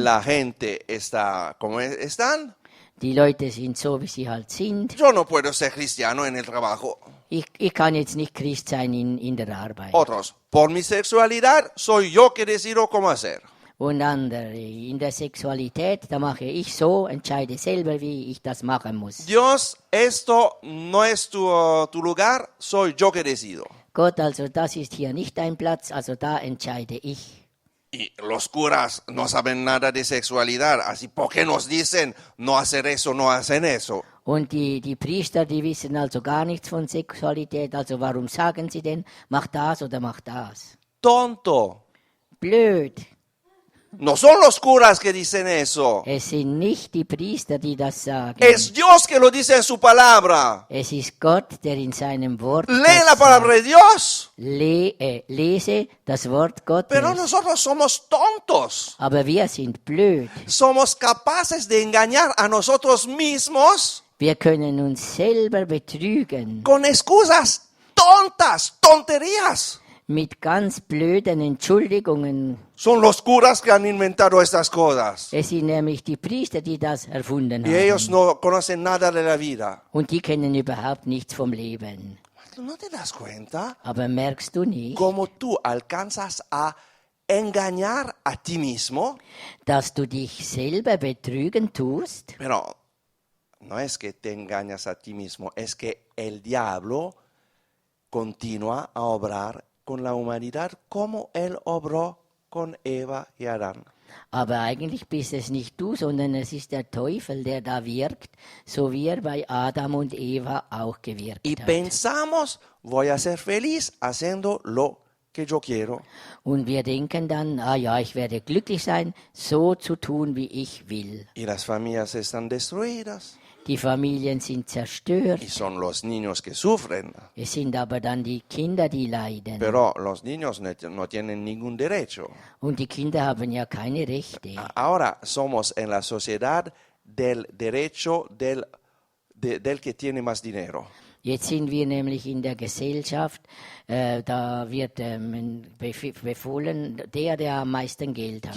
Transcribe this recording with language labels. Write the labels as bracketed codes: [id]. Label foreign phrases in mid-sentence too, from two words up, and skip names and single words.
[es] la gente está como están. [de] Die Leute sind so, wie sie halt sind. [es] Yo no puedo ser cristiano en el trabajo. [de] Ich kann jetzt nicht Christ sein in der Arbeit. [es] Otros, por mi sexualidad, soy yo que decido cómo hacer. [de] Und andere, in der Sexualität, da mache ich so, entscheide selber, wie ich das machen muss. [es] Dios, esto no es tu lugar, soy yo que decido. [de] Gott, also das ist hier nicht dein Platz, also da entscheide ich. [es] Y los curas no saben nada de sexualidad, así ¿por qué nos dicen no hacer eso, no hacen eso? [de] Und die Priester, die wissen also gar nichts von Sexualität, also warum sagen sie denn, mach das oder mach das? [es] Tonto. [de] Blöd. [es] No son los curas que dicen eso. [de] Es sind nicht die Priester, die das sagen. [es] Es Dios que lo dice en su palabra. [de] Es ist Gott, der in seinem Wort [es] Lee [de] das [es] la palabra de Dios. [de] lese das Wort Gottes. [es] Pero nosotros somos tontos. [de] Aber wir sind blöd. [es] Somos capaces de engañar a nosotros mismos [de] Wir können uns selber betrügen [es] con excusas tontas, tonterías. [de] mit ganz blöden Entschuldigungen. [es] Son los curas que han inventado estas cosas. [de] Es sind nämlich die Priester, die das erfunden [es] Y ellos [de] haben. [es] no conocen nada de la vida. [de] Und die kennen überhaupt nichts vom Leben. [es] ¿No te das cuenta [de] Aber merkst du nicht, [es] cómo tú alcanzas a engañar a ti mismo? [de] dass du dich selber betrügen tust? [es] Pero no es que te engañas a ti mismo, es que el diablo continúa a obrar con la humanidad como él obró con Eva y Adán. [de] Aber eigentlich bist es nicht du, sondern es ist der Teufel, der da wirkt, so wie er bei Adam und Eva auch gewirkt [es] Y [de] hat. [es] pensamos, voy a ser feliz haciendo lo que yo quiero. [de] Und wir denken dann, ah ja, ich werde glücklich sein, so zu tun, wie ich will. [es] Y las familias están destruidas. [de] Die Familien sind zerstört. [es] Y son los niños que sufren. [de] Es sind aber dann die Kinder, die leiden. [es] Pero los niños no tienen ningún derecho. [de] Und die Kinder haben ja keine Rechte. [es] Ahora somos en la sociedad del derecho del que tiene más dinero. [de] Jetzt sind wir nämlich in der Gesellschaft, da wird befohlen, der am meisten Geld hat.